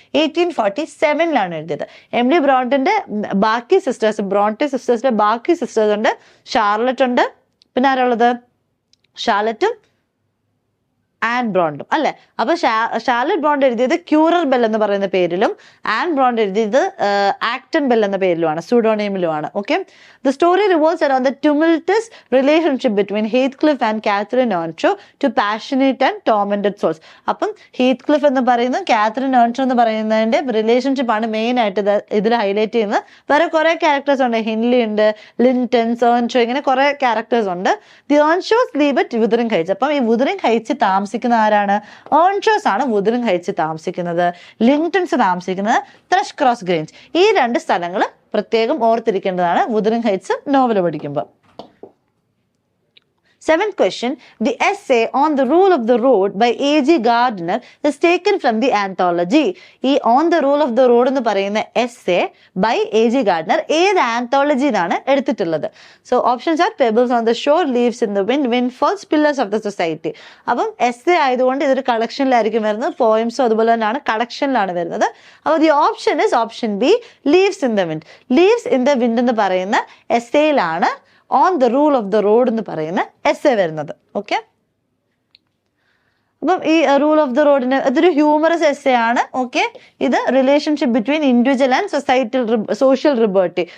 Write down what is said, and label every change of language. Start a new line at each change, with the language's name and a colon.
Malayalam: 1847 എഴുതിയത്. എമിലി ബ്രോണ്ടിന്റെ ബാക്കി sisters, Brontë സിസ്റ്റേഴ്സിന്റെ ബാക്കി സിസ്റ്റേഴ്സ് ഉണ്ട്. ഷാർലറ്റ് ഉണ്ട്, പിന്നെ ആരുള്ളത്? ഷാർലറ്റും ആൻ ബ്രോണ്ടും അല്ലെ. അപ്പൊ ഷാർലറ്റ് ബ്രോണ്ട് എഴുതിയത് ക്യൂറർ ബെൽ എന്ന് പറയുന്ന പേരിലും ആൻ ബ്രോണ്ട് എഴുതിയത് ആക്ടൺ ബെൽ എന്ന പേരിലുമാണ്, സൂഡോണിമിലുമാണ്.
English: Okay, the story revolves around the tumultuous relationship between Heathcliff and Catherine Earnshaw to passionate and tormented souls.
Malayalam: അപ്പം ഹീത്ത്ക്ലിഫ് എന്ന് പറയുന്നത് കാത്തറിൻ ഏൺഷോ എന്ന് പറയുന്നതിന്റെ റിലേഷൻഷിപ്പ് ആണ് മെയിൻ ആയിട്ട് ഇതിൽ ഹൈലൈറ്റ് ചെയ്യുന്നത്. വേറെ കുറെ ക്യാരക്ടേഴ്സ് ഉണ്ട്, ഹിൻലി ഉണ്ട്, ലിൻറ്റൺസ്, ഏൺഷോ, ഇങ്ങനെ കുറെ ക്യാരക്ടേഴ്സ് ഉണ്ട്.
English: The Earnshaws live at Wuthering Heights.
Malayalam: അപ്പം ഈ വുദറിംഗ് ഹൈറ്റ്സ് താമസിക്കുന്ന ആരാണ്? ഏൺഷോസ് ആണ് വുദറിംഗ് ഹൈറ്റ്സ് താമസിക്കുന്നത്. ലിങ്ടൺസ് താമസിക്കുന്നത് ത്രഷ് ക്രോസ് ഗ്രെയിൻസ്. ഈ 2 സ്ഥലങ്ങൾ പ്രത്യേകം ഓർത്തിരിക്കേണ്ടതാണ് വുദറിംഗ് ഹൈറ്റ്സ് നോവൽ പഠിക്കുമ്പോൾ.
English: 7th question, the essay on the rule of the road by A.G. Gardner is taken from the anthology. ഈ on the rule of the road
Malayalam: എന്ന് പറയുന്ന
English: essay by A.G.
Malayalam: Gardner ഏത് ആന്തോളജിയിലാണ് എടുത്തിട്ടുള്ളത്?
English: So options are Pebbles on the shore, Leaves in the wind, Windfalls, Pillars of the society.
Malayalam: അപ്പം essay ആയതുകൊണ്ട് ഇതൊരു കളക്ഷനിലായിരിക്കും വരുന്നത്. പോയിംസും അതുപോലെ തന്നെയാണ് കളക്ഷനിലാണ് വരുന്നത്.
English: അപ്പോൾ the option is option B, Leaves in the wind.
Malayalam: Leaves in the wind എന്ന് പറയുന്ന essayയിലാണ് on the rule of the road എന്ന് പറയുന്ന എസ്സേ വരുന്നത്. ഓക്കെ, അപ്പം ഈ റൂൾ ഓഫ് ദ റോഡിന് ഇതൊരു ഹ്യൂമറസ് എസ്സേ ആണ്. ഓക്കെ, ഇത്
English: Relationship between individual and social liberty.